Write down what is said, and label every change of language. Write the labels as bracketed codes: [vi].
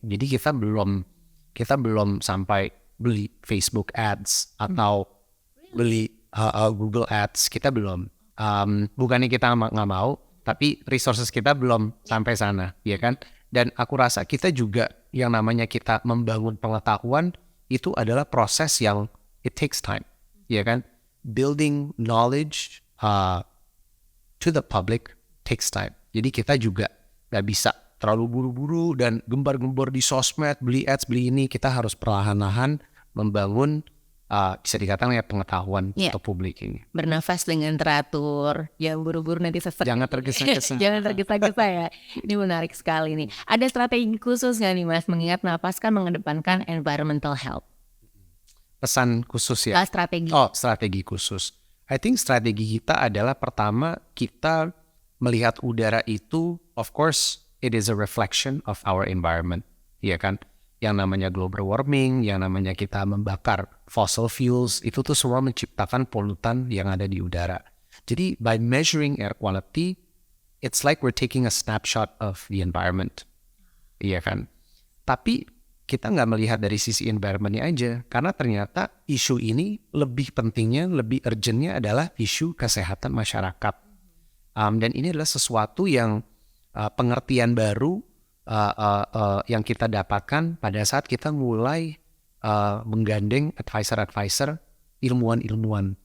[id] Jadi kita belum sampai beli Facebook Ads atau beli Google Ads, kita belum. Bukannya kita nggak mau, tapi resources kita belum sampai sana, ya kan? Dan aku rasa kita juga yang namanya kita membangun pengetahuan itu adalah proses yang [en] it takes time, [id] ya kan? [en] Building knowledge to the public takes time. [id] Jadi kita juga nggak bisa terlalu buru-buru dan gembar-gembor di sosmed, beli ads, beli ini. Kita harus perlahan-lahan membangun bisa dikatakan ya pengetahuan untuk publik ini. Bernafas dengan teratur, jangan buru-buru nanti sesek. Jangan tergesa-gesa. Jangan tergesa-gesa ya. Ini menarik sekali nih. Ada strategi khusus nggak nih Mas? Mengingat Nafas kan mengedepankan environmental health. Pesan khusus ya? Strategi. Oh, strategi khusus. I think strategi kita adalah pertama kita melihat udara itu, of course, [en] it is a reflection of our environment, [id] ya kan? Yang namanya global warming, yang namanya kita membakar fossil fuels, itu tuh semua menciptakan polutan yang ada di udara. [en] Jadi by measuring air quality, it's like we're taking a snapshot of the environment. [id] Iya kan? Tapi kita nggak melihat dari sisi environment-nya aja, karena ternyata isu ini lebih pentingnya, lebih urgentnya adalah isu kesehatan masyarakat. Dan ini adalah sesuatu yang pengertian baru yang kita dapatkan pada saat kita mulai menggandeng advisor-advisor, ilmuwan-ilmuwan.